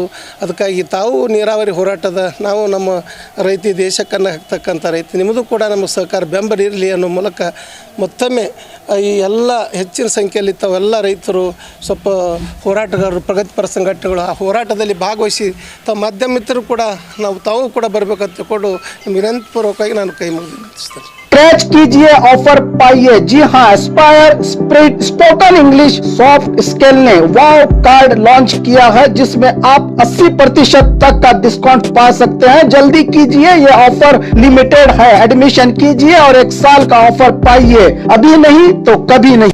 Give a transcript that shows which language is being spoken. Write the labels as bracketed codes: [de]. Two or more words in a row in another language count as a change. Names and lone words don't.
[kn] ಅದಕ್ಕಾಗಿ ತಾವು ನೀರಾವರಿ ಹೋರಾಟದ ನಾವು ನಮ್ಮ ರೈತ ದೇಶಕ್ಕನ್ನು ಹಾಕ್ತಕ್ಕಂಥ ರೈತ ನಿಮ್ಮದು ಕೂಡ ನಮ್ಮ ಸಹಕಾರ ಬೆಂಬಲ ಇರಲಿ ಅನ್ನೋ ಮೂಲಕ ಮತ್ತೊಮ್ಮೆ ಈ ಎಲ್ಲ ಹೆಚ್ಚಿನ ಸಂಖ್ಯೆಯಲ್ಲಿ ತಾವೆಲ್ಲ ರೈತರು ಸ್ವಲ್ಪ ಹೋರಾಟಗಾರರು ಪ್ರಗತಿಪರ ಸಂಘಟನೆಗಳು ಆ ಹೋರಾಟದಲ್ಲಿ ಭಾಗವಹಿಸಿ ತಮ್ಮ ಮಾಧ್ಯಮ ಮಿತ್ರರು ಕೂಡ ತಾವು ಕೂಡ ಬರಬೇಕಂತ ತಿಳ್ಕೊಂಡು ನಿಮ್ಗೆ ವಿನಂತಿಪೂರ್ವಕವಾಗಿ ನಾನು ಕೈ ಮುಗಿದು ನಿಲ್ಲಿಸ್ತೇನೆ. [hi] स्क्रैच कीजिए, ऑफर पाइए। जी हाँ, एस्पायर स्प्रिट [en] spoken English soft skill [hi] ने वाव कार्ड लॉन्च किया है जिसमें आप 80% तक का डिस्काउंट पा सकते हैं। जल्दी कीजिए, ये ऑफर लिमिटेड है। एडमिशन कीजिए और 1 साल का ऑफर पाइए, अभी नहीं तो कभी नहीं।